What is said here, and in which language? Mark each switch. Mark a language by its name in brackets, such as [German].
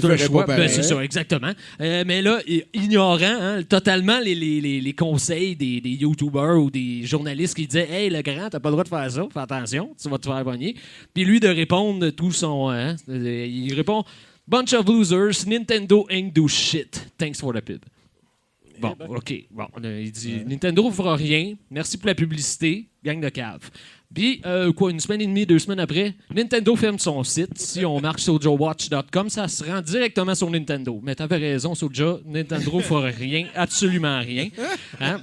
[French] ferait choix. pas pareil. C'est ça, exactement. Mais là, ignorant totalement les conseils des YouTubers ou des journalistes qui disaient « [English] Hey, [French] le grand, t'as pas le droit de faire ça, fais attention, tu vas te faire pogner. » Puis lui, de répondre tout son... [English] il répond « Bunch of losers, Nintendo ain't do shit. Thanks for the pub. » [French] Bon, OK. Bon, il dit Nintendo ne fera rien. Merci pour la publicité. Gang de cave. Puis, une semaine et demie, 2 semaines après, Nintendo ferme son site. Si on marque SojaWatch.com, ça se rend directement sur Nintendo. Mais t'avais raison, Soja. Nintendo ne fera rien, absolument rien. Hein?